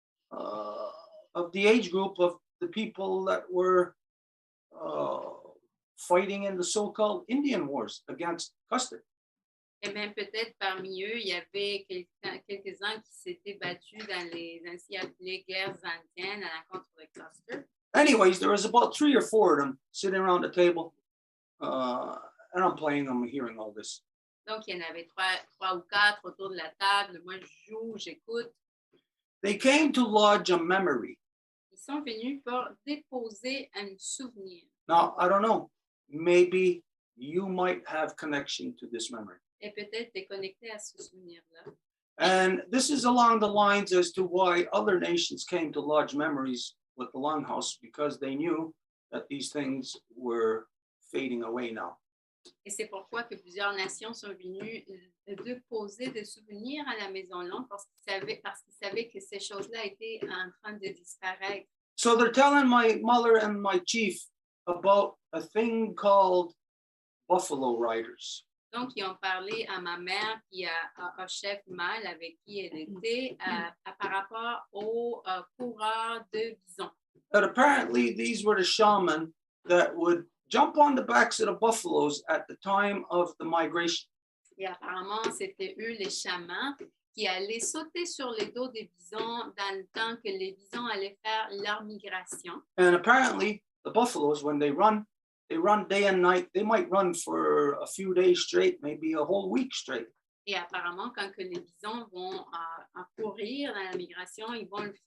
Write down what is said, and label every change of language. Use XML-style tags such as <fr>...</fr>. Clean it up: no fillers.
<en>of the age group of the people that were fighting in the so-called Indian wars against Custer.</en> <fr>Et même peut-être parmi eux, il y avait quelques-uns qui s'étaient battus dans les ainsi appelées guerres indiennes à l'encontre de Custer.</fr> <en>Anyways, there was about 3 or 4 of them sitting around the table, and I'm playing, I'm hearing all this.</en> <fr>Donc, il y en avait trois ou quatre autour de la table. Moi, je joue, j'écoute.</fr> <en>They came to lodge a memory.</en> <fr>Ils sont venus pour déposer un souvenir.</fr> <en>Now, I don't know, maybe you might have connection to this memory.</en> <fr>Et peut-être t'es connecté à ce souvenir-là.</fr> <en>And this is along the lines as to why other nations came to lodge memories with the Longhouse, because they knew that these things were fading away now.</en> <fr>Et c'est pourquoi que plusieurs nations sont venues déposer des souvenirs à la Maison Longue parce qu'ils savaient que ces choses-là étaient en train de disparaître.</fr> <en>So they're telling my mother and my chief about a thing called buffalo riders.</en> <fr>Donc, ils ont parlé à ma mère puis à chef mâle avec qui elle était par rapport aux coureurs de bisons.</fr> <en>That apparently these were the shaman that would jump on the backs of the buffaloes at the time of the migration.</en> <fr>Et apparemment, c'était eux, les chamans, qui allaient sauter sur les dos des bisons dans le temps que les bisons allaient faire leur migration.</fr> <en>And apparently the buffaloes, when they run day and night. They might run for a few days straight, maybe a whole week straight.</en> <fr>Et apparemment, quand que les bisons vont courir dans la migration, ils vont le faire</fr>